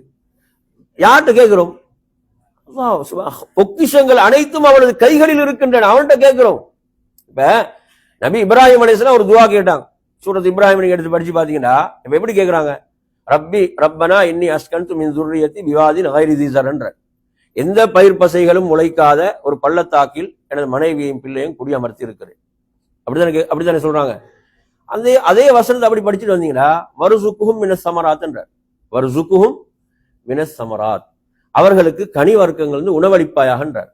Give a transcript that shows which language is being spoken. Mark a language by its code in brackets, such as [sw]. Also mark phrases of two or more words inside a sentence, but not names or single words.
[ta] யார்கிட்ட கேட்கிறோம்? பொக்கிஷங்கள் அனைத்தும் அவனது கைகளில் இருக்கின்றன, அவன்கிட்ட கேட்கிறோம். இப்ப நபி இப்ராஹிம் அலைஹிஸ்ஸலாம் ஒரு துஆ கேட்டாங்க. சூரத் இப்ராஹிம் நீங்க எடுத்து படிச்சு பாத்தீங்கன்னா இப்ப எப்படி கேட்கிறாங்க? [ar] ربنا إني أسكنت من ذُرِّيَّتِي بِوَادٍ غَيْرِ ذِي زَرْعٍ. [ta] எந்த பயிர் பசைகளும் முளைக்காத ஒரு பள்ளத்தாக்கில் எனது மனைவியையும் பிள்ளையும் குடியமர்த்தி இருக்கிறேன். அப்படித்தானே சொல்றாங்க. அதே வசனத்தை அப்படி படிச்சுட்டு வந்தீங்கன்னா [ar] وارزقهم من الثمرات. وارزقهم من الثمرات, [ta] அவர்களுக்கு கனி வர்க்கங்கள் உணவளிப்பாயாகன்றார்.